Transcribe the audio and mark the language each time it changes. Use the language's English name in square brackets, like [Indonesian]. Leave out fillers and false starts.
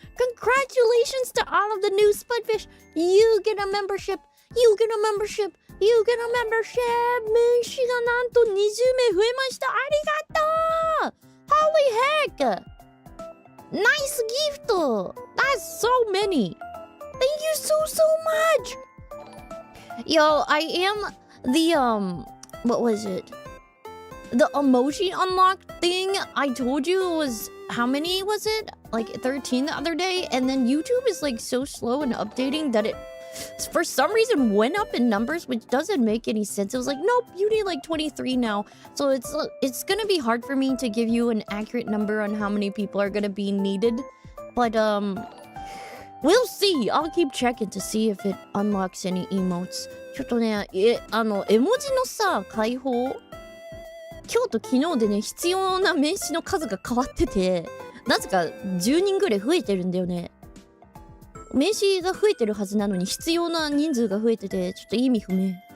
[English] Congratulations to all of the new Spudfish! You get a membership! You get a membership! You get a membership! [Japanese] 名刺がなんと20名増えました！ありがとう！ [English] Holy heck! Nice gift! That's so many! Thank you so much! Yo, I am the, what was it? The emoji unlock thing I told you was, how many was it? Like 13 the other day? And then YouTube is like so slow in updating that it, for some reason, went up in numbers, which doesn't make any sense. It was like, nope, you need like 23 now. So it's gonna be hard for me to give you an accurate number on how many people are gonna be needed. But, we'll see. I'll keep checking to see if it unlocks any emotes. [Japanese] ちょっとね、絵文字のさ、解放今日と昨日でね、必要な名詞の数が変わってて、なぜか10人ぐらい増えてるんだよね。名詞が増えてるはずなのに必要な人数が増えてて、ちょっと意味不明。